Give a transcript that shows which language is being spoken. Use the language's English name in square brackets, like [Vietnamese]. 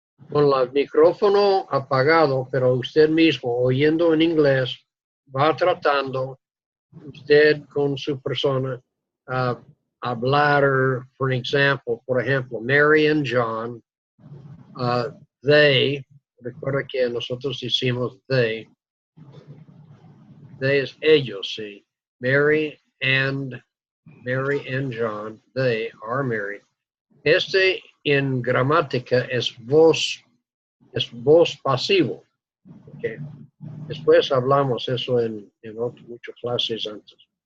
[Spanish] Con el micrófono apagado, pero usted mismo oyendo en inglés, va tratando usted con su persona hablar, por ejemplo, [English] Mary and John, they, [Spanish] recuerda que nosotros hicimos they es ellos, sí. [English] Mary and John, they are married. [Spanish] En gramática es voz pasivo. Okay. Después hablamos eso en muchas clases antes.